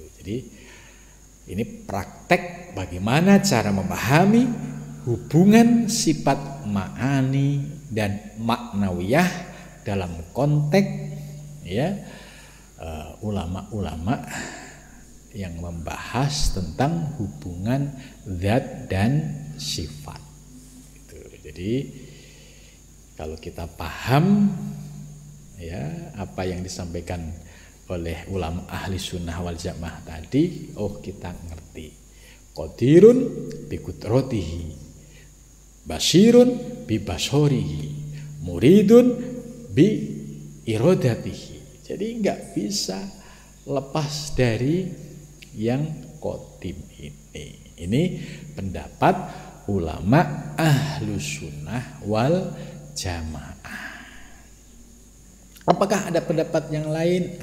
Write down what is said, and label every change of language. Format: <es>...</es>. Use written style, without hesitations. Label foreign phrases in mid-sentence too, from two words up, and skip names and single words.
<id>Jadi ini praktek bagaimana cara memahami hubungan sifat ma'ani dan maknawiyah dalam konteks ya ulama-ulama yang membahas tentang hubungan zat dan sifat. Gitu. Jadi kalau kita paham ya apa yang disampaikan oleh ulama</id> <ar>أهل السنة والجماعة</ar> <id>tadi, oh kita ngerti.</id> <ar>قادر بقدرته بصير ببصره مريد بإرادته.</ar> <id>Jadi enggak bisa lepas dari yang qadim ini. Ini pendapat ulama</id> <ar>أهل السنة والجماعة.</ar> <id>Apakah ada pendapat yang lain?</id>